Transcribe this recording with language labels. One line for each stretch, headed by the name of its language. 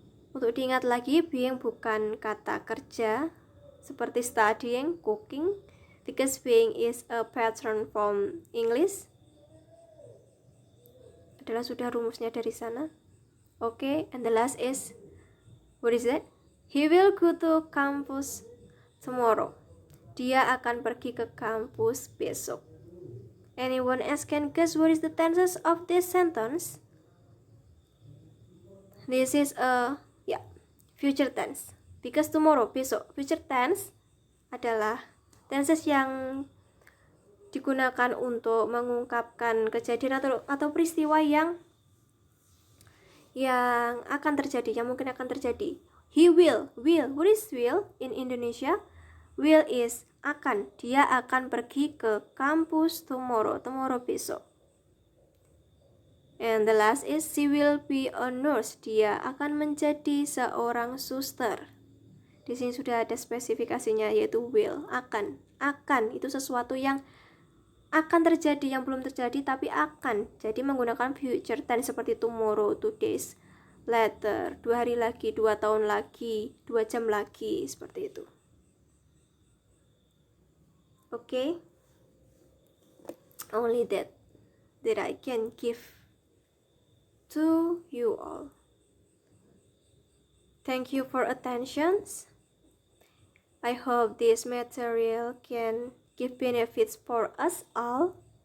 Indonesian: Untuk diingat lagi, being bukan kata kerja seperti studying, cooking,
English: because being is a pattern from English.
Indonesian: Adalah sudah rumusnya dari sana.
English: Okay, and the last is, what is that? He will go to campus tomorrow.
Indonesian: Dia akan pergi ke kampus besok.
English: Anyone else can guess what is the tenses of this sentence? This is a future tense. Because tomorrow, besok.
Indonesian: Future tense adalah tenses yang digunakan untuk mengungkapkan kejadian atau peristiwa yang akan terjadi, yang mungkin akan terjadi.
English: He will. What is will in Indonesia? Will is akan.
Indonesian: Dia akan pergi ke kampus tomorrow besok.
English: And the last is she will be a nurse.
Indonesian: Dia akan menjadi seorang suster. Di sini sudah ada spesifikasinya, yaitu will, akan. Akan itu sesuatu yang akan terjadi, yang belum terjadi tapi akan. Jadi menggunakan future tense seperti tomorrow, 2 days later, 2 hari lagi, 2 tahun lagi, 2 jam lagi, seperti itu.
English: Okay? Only that I can give to you all. Thank you for attention. I hope this material can give benefits for us all.